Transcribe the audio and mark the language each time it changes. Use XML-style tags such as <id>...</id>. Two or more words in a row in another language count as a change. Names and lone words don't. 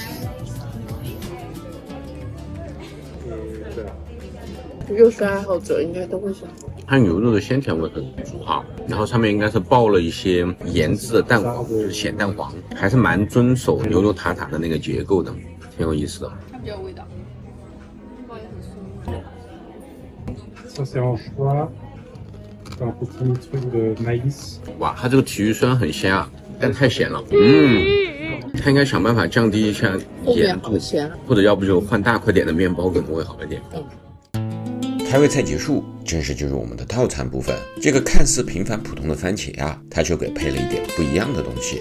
<zh>肉食爱好者应该都会喜欢。它牛肉的鲜甜味很足哈，然后上面应该是爆了一些盐渍的蛋黄，就是咸蛋黄，还是蛮遵守牛肉塔塔的那个结构的，挺有意思的。它比较有味道。</zh> <fr>Ça c'est en choix, un petit truc de maïs。</fr> <zh>哇，它这个体育虽然很鲜啊，但太咸了。它应该想办法降低一下盐度，或者要不就换大块点的面包可能会好一点。开胃菜结束，正式进入我们的套餐部分。这个看似平凡普通的番茄啊，它就给配了一点不一样的东西。</zh>